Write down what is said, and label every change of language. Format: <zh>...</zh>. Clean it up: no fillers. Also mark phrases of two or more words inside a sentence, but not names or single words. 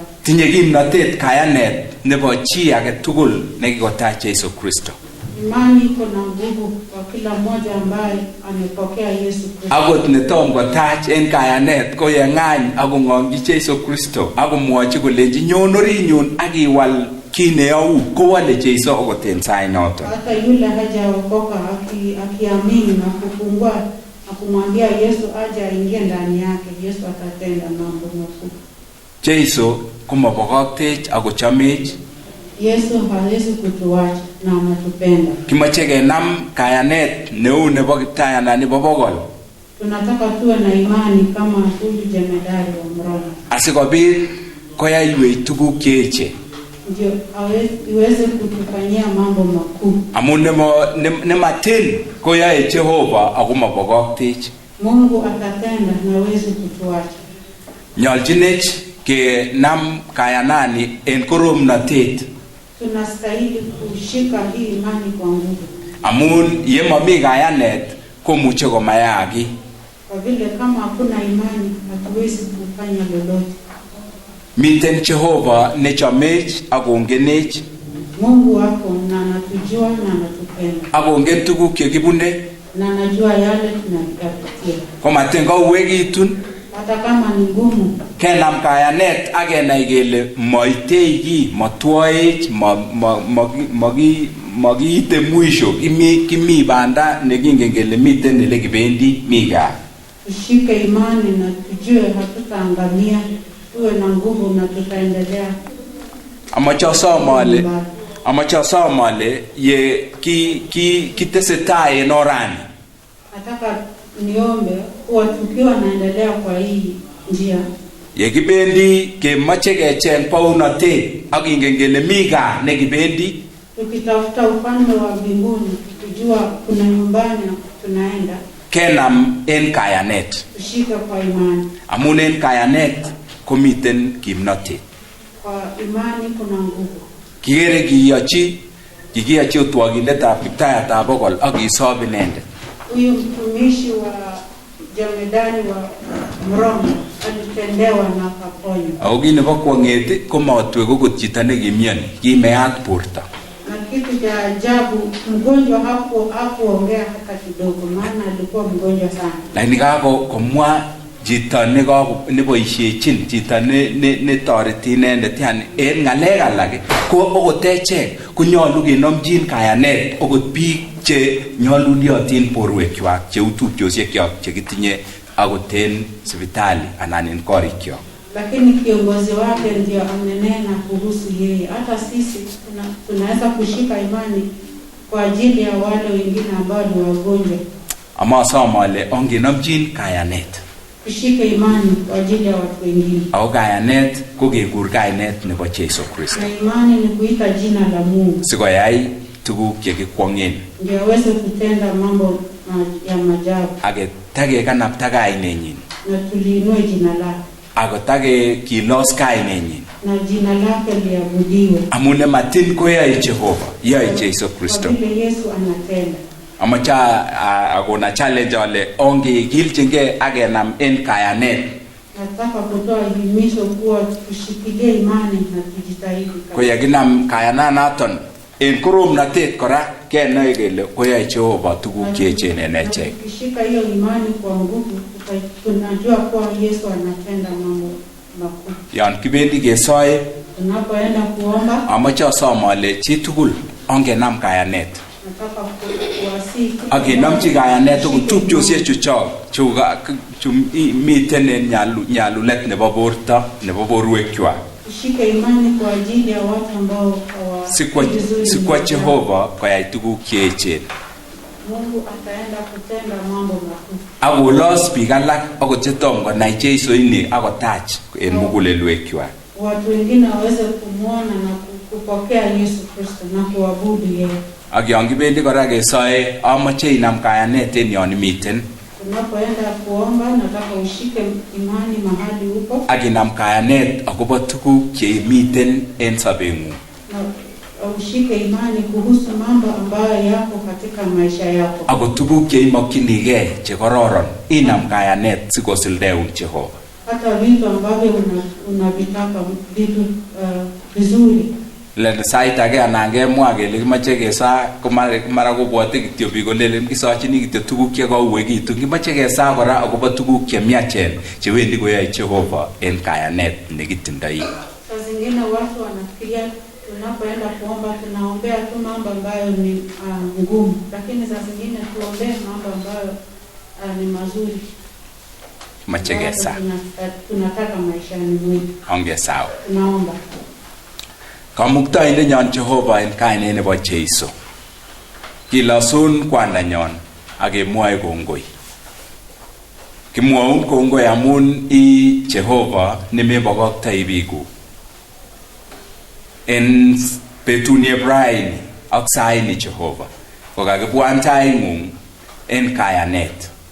<kln>Tinye kimnotet kayanet nebo chi age tugul nekikotach Yesu Kristo.</kln> <sw>Imani iko na nguvu kwa kila mmoja ambaye amepokea Yesu Kristo.</sw> <kln>Akot netom kotach en kayanet ko yeng'any akong'ong'chi Yesu Kristo akomwochi kolenji nyon orinyun akiwal kit neyou kowale Jeiso akot en sait noton.</kln> <sw>Hata yule hajaokoka akiamini na kufungua na kumwambia Yesu aje aingie ndani yake, Yesu atatenda mambo makuu.</sw> <kln>Jeiso komabokoktech akochomech.</kln> <sw>Yesu hawezi kutuacha na anatupenda.</sw> <kln>Kimoche kenam kayanet neu nebo Kiptayandani bo Bokol.</kln> <sw>Tunataka tuwe na imani kama huyu jemedari wa Mroma.</sw> <kln>Asikobit koyaiwech tuguk cheechen.</kln> <sw>Ndio iweze kutufanyia mambo makuu.</sw> <kln>Amun nematin koyae Jehova akomabokoktech.</kln> <sw>Mungu atatenda na hawezi kutuacha.</sw> <kln>Nyoljinech kenam kayanani en koromnatet.</kln> <sw>Tunastahili kushika hii imani kwa nguvu.</sw> <kln>Amun ye mami kayanet komuche komayaki.</kln> <sw>Kwa vile kama hakuna imani hatuwezi kufanya lolote.</sw> <kln>Miten Jehova nechomech akongenech.</kln> <sw>Mungu wako na anatujua na anatupenda.</sw> <kln>Akongen tuguk chekibune.</kln> <sw>Na anajua yale tunayopitia.</sw> <kln>Komaten kauwekitun.</kln> <sw>Hata kama ni ngumu.</sw> <kln>Kenam kayanet akenai kele moitei ki, motwoech, magiite mwisho. Kimi banda nekingen kele miten ele kibendi mi gaa.</kln> <sw>Tushike imani na tujue hatutaangamia, tuwe na nguvu na tutaendelea.</sw> <kln>Amacha somale ye kitesetai en orani.</kln> <sw>Nataka niombe kuwa tukiwa naendelea kwa hii njia.</sw> <kln>Ye kibendi kemache kecheng paunatet akingen kele mi gaa nekibendi.</kln> <sw>Tukitafuta ufalme wa mbinguni, tujua kuna nyumbani tunaenda.</sw> <kln>Kenam en kayanet.</kln> <sw>Tushike kwa imani.</sw> <kln>Amun en kayanet komiten kimnotet.</kln> <sw>Kwa imani kuna nguvu.</sw> <kln>Kigere kikiyachi utwagindetab Kiptayatab Bokol ak kisob inendet.</kln> <sw>Huyu mtumishi wa Jemedari wa Mroma alitendewa na akaponywa.</sw> <kln>Ako kit nebo kwong'et komotwe kokot chito nekimioni, kimeat borto.</kln> <sw>Na kitu cha ajabu, mgonjwa hakuongea hata kidogo, maana alikuwa mgonjwa sana.</sw> <kln>Lakini komwa chito neboisiechin, chito netoreti inendet, yani en ng'alek alak ko okot echek konyolu kenomchin kayanet okot biik che nyoluliotin borwekwak cheu tupchosiekyok chekitinye akot en sipitali anan en korikyok.</kln> <sw>Lakini kiongozi wake ndio amenena kuhusu yeye. Hata sisi tunaweza kushika imani kwa ajili ya wale wengine ambao ni wagonjwa.</sw> <kln>Amasomo ale ongenomchin kayanet.</kln> <sw>Tushike imani kwa ajili ya watu wengine.</sw> <kln>Ako kayanet ko kekur kainet nebo Jesu Kristo.</kln> <sw>Na imani ni kuita jina la Mungu.</sw> <kln>Sikoyai tuguk chekikwong'en.</kln> <sw>Ndio aweze kutenda mambo ya maajabu.</sw> <kln>Ake takekanapta kainenyin.</kln> <sw>Na tuliinue jina lake.</sw> <kln>Ako kilos kainenyin.</kln> <sw>Na jina lake liabudiwe.</sw> <kln>Amune matin koyae Jehova, yae Jesu Kristo.</kln> <sw>Kwa vile Yesu anatenda.</sw> <kln>Amacha akona challenge ale ongekilchingei akenam en kayanet.</kln> <sw>Nataka kutoa himizo kuwa tushikilie imani na tujitahidi.</sw> <kln>Ko yakinam kayananaton en koromnatet kora kenai kele koyae Jehova tuguk cheechen en echek.</kln> <sw>Tukishika hiyo imani kwa nguvu, tunajua kuwa Yesu anatenda mambo makubwa.</sw> <kln>Yan kibendi kesoe,</kln> <sw>tunapoenda kuomba,</sw> <kln>amache asom ale chitugul ongenam kayanet.</kln> <sw>Nataka kuwasihi</sw> <kln>akenamchi kayanet tupchosiechuchok chu miten en nyalulet nebo borto nebo borwekwak.</kln> <sw>Tushike imani kwa ajili ya watu ambao</sw> <kln>sikwa Jehova koyai tuguk cheechen.</kln> <sw>Mungu ataenda kutenda mambo makubwa.</sw> <kln>Akolos biik alak akot chetom konai Jesu ini akotach en mugulelwekwak.</kln> <sw>Watu wengine waweze kumuona na kupokea Yesu Kristo na kuabudu yeye.</sw> <kln>Ak yon kibendi kora kesoe, amache inam kayanet en yon imiten.</kln> <sw>Tunapoenda kuomba, nataka ushike imani mahali uko.</sw> <kln>Ak inam kayanet akobo tuguk chemiten en sobeng'ung.</kln> <sw>Na ushike imani kuhusu mambo ambayo yako katika maisha yako.</sw> <kln>Ako tuguk cheimokyinigei chekororon, inam kayanet sikosildeun Jehova.</kln> <sw>Hata vitu ambavyo unavitaka vitu vizuri.</sw> <kln>Len sait age anan kemwa kele kimache kesa mara kobwote kityo biik kolelen kisochini kityo tuguk chekauwekitu. Kimache kesa kora akobo tuguk chemiachen chewendi koyae Jehova en kayanet nekitindoi.</kln> <sw>Saa zingine watu wanafikiria tunapoenda kuomba tunaombea tu mambo ambayo ni ngumu, lakini saa zingine tuombee mambo ambayo ni mazuri.</sw> <kln>Kimache kesa.</kln> <sw>Tunataka maisha ni mwetu.</sw> <kln>Ongesao.</kln> <sw>Tunaomba.</sw> <kln>Kamuktaindenyon Jehova en kainet nebo Jesu. Kilosun kwandanyon akemwoe kongoi. Kimwoun kongoi amun I Jehova nemebokoktoi biikuk. En betuni Ibrahim ak saini Jehova kokakibwan taing'ung en kayanet.</kln>